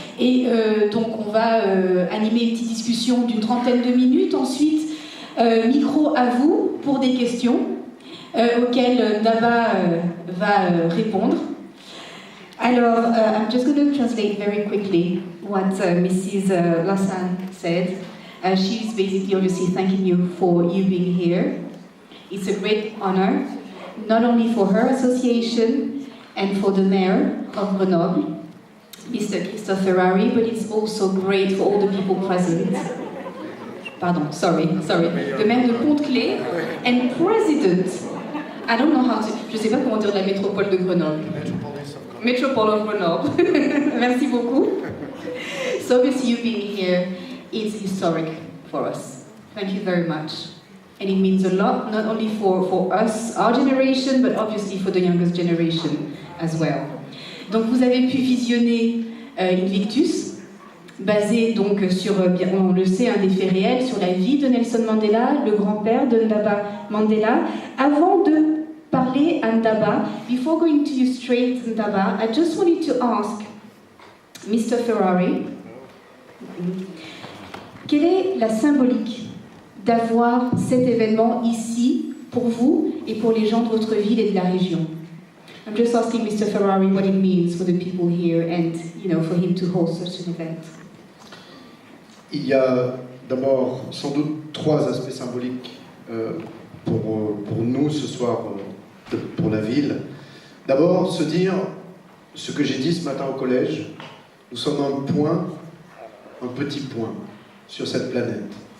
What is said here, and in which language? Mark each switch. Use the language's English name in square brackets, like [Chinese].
[French] Et donc on va animer une petite discussion d'une trentaine de minutes. Ensuite, micro à vous pour des questions auxquelles Daba va répondre. [English] Alors, I'm just going to translate very quickly what Mrs. Lassan said. She's basically obviously thanking you for you being here. It's a great honor, not only for her association and for the mayor of Grenoble, Mr. Christophe Ferrari, but it's also great for all the people present. Pardon, sorry. The mayor de Pont-de-Claix and president. I don't know how to... [French] Je ne sais pas comment dire la métropole de Grenoble. [English] Metropole of Grenoble. [French] Merci beaucoup. [English] So obviously you being here is historic for us. Thank you very much. And it means a lot, not only for us, our generation, but obviously for the youngest generation as well. [French] Donc vous avez pu visionner Invictus, basé donc sur, on le sait, des faits réels sur la vie de Nelson Mandela, le grand-père de Ndaba Mandela. Avant de parler à Ndaba, [English] before going to you straight Ndaba, I just wanted to ask Mr. [French] Ferrari, quelle est la symbolique d'avoir cet événement ici pour vous et pour les gens de votre ville et de la région? [English] I'm just asking Mr. Ferrari what it means for the people here and, for him to host such an event. [French] Il y a d'abord sans doute trois aspects symboliques pour nous ce soir, pour la ville. D'abord, se dire ce que j'ai dit ce matin au collège, nous sommes un petit point sur cette planète.